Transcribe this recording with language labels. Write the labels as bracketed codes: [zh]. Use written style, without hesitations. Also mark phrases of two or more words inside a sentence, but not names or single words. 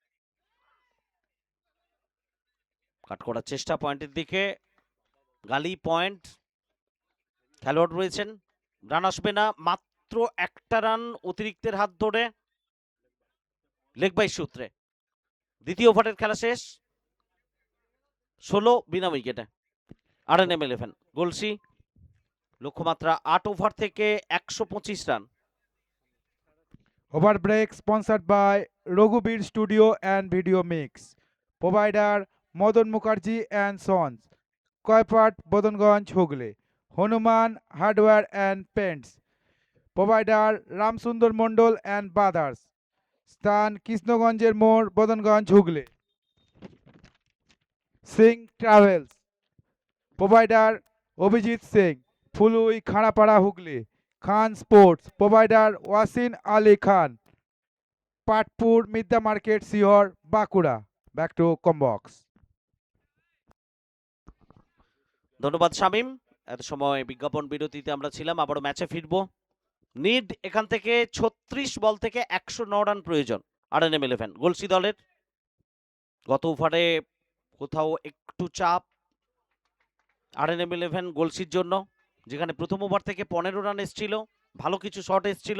[bn] কাট করার চেষ্টা পয়েন্টের দিকে, [en] gully point, [bn] খেলোয়াড় রয়েছেন, রান আসবে না, মাত্র একটা রান অতিরিক্তের হাত ধরে [en] leg bye [bn] সূত্রে। দ্বিতীয় ওভারের খেলা শেষ, 16 বিনা উইকেটে। RNM11 গলসি, লক্ষ্যমাত্রা 8 ওভার থেকে 125 রান। [en] Over break sponsored by Raghuveer Studio and Video Mix. Provider Madan Mukherjee and Sons. Koipart Bodonganj Hooghly. Hanuman Hardware and Paints. Provider Ramsundar Mondol and Brothers. Stan Kishnoganjer More Bodonganj Hooghly. Singh Travels. Provider Abhijit Singh, Phului Khanapara Hooghly. Khan Sports, provider Wasin Ali Khan, Patpur Midda Market Sihor Bakura. Back to Combox. [bn] ধন্যবাদ শামীম। এত সময় বিজ্ঞাপন বিরতিতে আমরা ছিলাম, আবারও ম্যাচে ফিরবো। নিড এখান থেকে 36 বল থেকে 109 রান প্রয়োজন RNM11 গলসি দলের। গত ওভারে কোথাও একটু চাপ RNM11 গলসির জন্য, যেখানে প্রথম ওভার থেকে 15 রান এসছিল, ভালো কিছু শট এসছিল।